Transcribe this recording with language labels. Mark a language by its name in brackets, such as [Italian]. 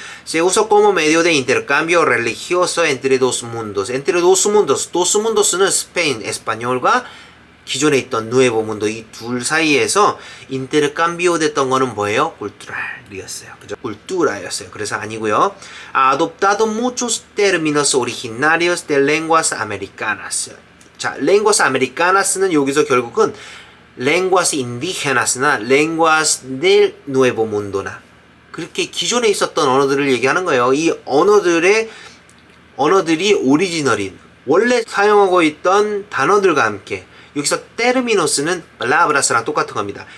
[Spanish] Se usó como medio de intercambio religioso entre dos mundos. Entre dos mundos. [Korean] dos mundos는 스페인, 에스파뇰과 기존에 있던 누에보 문도 이 둘 사이에서 인테르캄비오 됐던 거는 뭐예요? cultural이었어요. 그죠? cultura였어요. 그래서 아니고요. [Spanish] Ha adoptado muchos términos originarios de lenguas americanas. [Korean] 자, lenguas americanas는 여기서 결국은 lenguas indigenas나 [Spanish] lenguas del nuevo mundo [Korean] 나 그렇게 기존에 있었던 언어들을 얘기하는 거예요. 이 언어들이 오리지널인 원래 사용하고 있던 단어들과 함께 여기서 테르미노스는 palabras 똑같은 겁니다.